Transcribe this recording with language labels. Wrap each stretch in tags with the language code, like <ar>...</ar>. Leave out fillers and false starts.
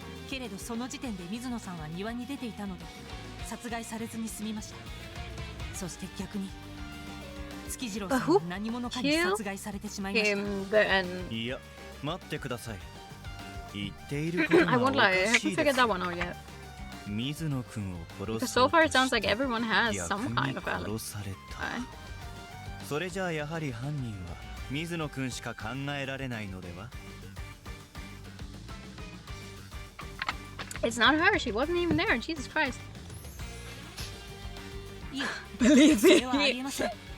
<ja>けれどその時点で水野さんは庭に出ていたので殺害されずに済みました。そして逆に月次郎さんは何者かに殺害されてしまいました。いや、待ってください。言っていることがおかしいです。水野君を殺す。</ja> <en>So far, it sounds like everyone has some kind of alibi.</en> <ja>殺された。それじゃあやはり犯人は水野君しか考えられないのでは？</ja> <en>It's not her. She wasn't even there. Jesus Christ.</en> <ja>いや、</ja> <en>Believe</en> <ja>それはありえ</ja> <en>me.</en> <ja>ません。</ja>